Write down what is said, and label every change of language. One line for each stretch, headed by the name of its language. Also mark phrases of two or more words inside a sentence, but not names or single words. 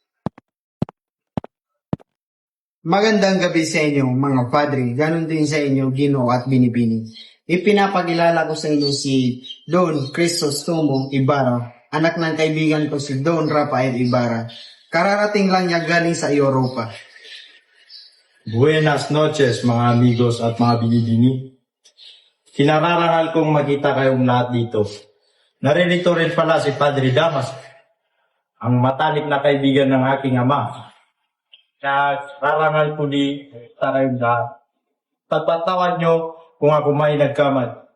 Filipino: Magandang gabi sa inyo, mga padre. Ganon din sa inyo, Gino at Binibini. Ipinapakilala ko sa inyo si Don Crisostomo Ibarra, anak ng kaibigan ko si Don Rafael Ibarra. Kararating lang niya galing sa Europa.
Spanish: Buenas noches
Filipino: mga amigos at mga binibini. Kinararangal kong makita kayong lahat dito. Naririto rin pala si Padre Damas, ang matalik na kaibigan ng aking ama. Rarangal ko di kayong lahat. Pagpatawad nyo kung ako may nagkamali.